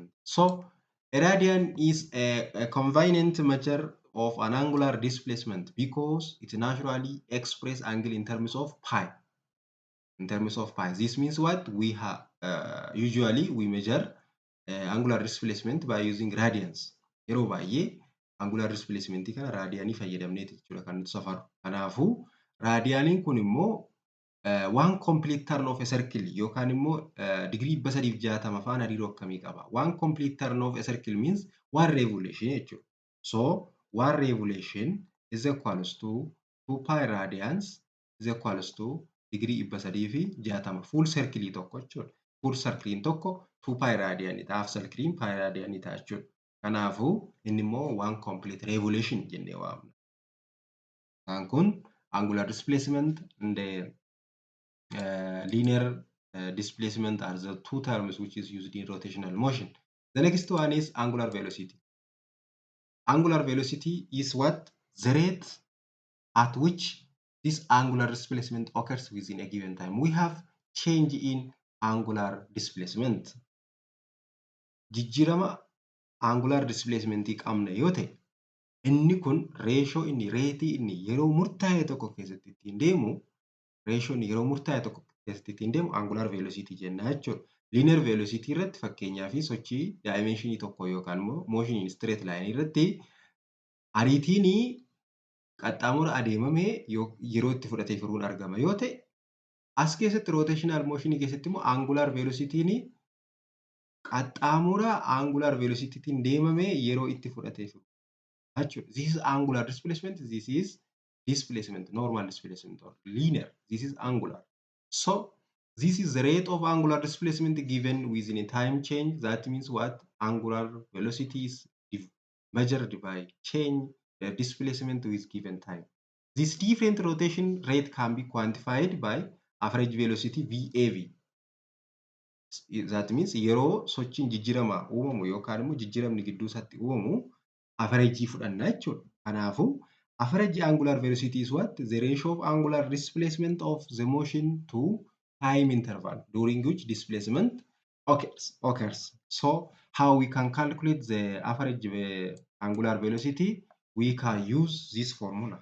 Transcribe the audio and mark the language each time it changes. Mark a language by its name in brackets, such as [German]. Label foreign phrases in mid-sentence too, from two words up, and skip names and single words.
[English] So a radian is a convenient measure of an angular displacement because it naturally expresses angle in terms of pi. This means what? We have usually we measure angular displacement by using radians. [Oromo] Yeroo baay'ee [English] angular displacement [Oromo] kana raadiyaanii fayyadamneeti jechuudha kan nuti safaru. Kanaafuu raadiyaaniin kun immoo [English] one complete turn of a circle [Oromo] yookaan immoo degree 360 faana hariiroo akkamii qaba? [English] One complete turn of a circle means one revolution jechuudha. So one revolution is equals to 2 pi radians is equals to degree 360 full circle [Oromo] tokko jechuudha. [English] Full circle [Oromo] tokko 2 pi radianidha. [English] Half circle [Oromo] pi radianidha jechuudha. Kanaafuu inni immoo [English] one complete revolution [Oromo] jennee waamna. Kan kun [English] angular displacement and linear displacement are the two terms which is used in rotational motion. The next one is angular velocity. Angular velocity is what? The rate at which this angular displacement occurs within a given time. We have change in angular displacement. [Oromo] Jijjiirama [English] angular displacement [Oromo] qabna yoo ta'e, inni kun reeshoo inni reetii inni yeroo murtaa'e tokko keessatti ittiin deemu, reeshoo inni yeroo murtaa'e tokko keessatti ittiin deemu [English] angular velocity [Oromo] jenna jechuudha. [English] Linear velocity [Oromo] irratti fakkeenyaa fi sochii dimensionii tokko yookaan immoo [English] motion in straight line [Oromo] irratti ariitiin qaxxaamura adeemamee yeroo itti fudhatee firuun argama yoo ta'e, as keessatti [English] rotational motion [Oromo] keessatti immoo [English] angular velocity [Oromo] qaxxaamura [English] angular velocity [Oromo] deemamee yeroo itti fudhatee firu jechuudha. [English] This is angular displacement, this is displacement, normal displacement or linear. This is angular. So this is the rate of angular displacement given within a time change. That means what? Angular velocity is measured by change the displacement with given time. This different rotation rate can be quantified by average velocity VAV. That means [Oromo] yeroo sochiin jijjiirama uumamu yookaan immoo jijjiiramni gidduu isaatti uumamu average fudhanna jechuudha. [English] Kanaafuu average angular velocity is what? The ratio of angular displacement of the motion to time interval during which displacement occurs. So how we can calculate the average angular velocity? We can use this formula.